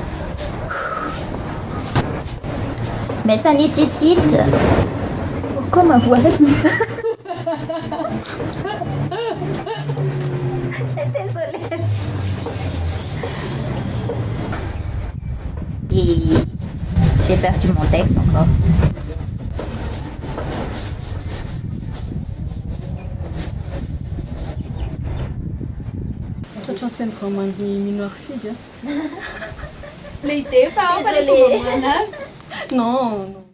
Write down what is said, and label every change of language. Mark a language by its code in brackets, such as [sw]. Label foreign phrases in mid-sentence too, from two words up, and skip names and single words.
[fr] Mais ça nécessite... Pourquoi ma voix est... Je suis désolée. Et j'ai perdu mon texte encore. Ciao, centro mangi minor figa. Désolée. Non, non.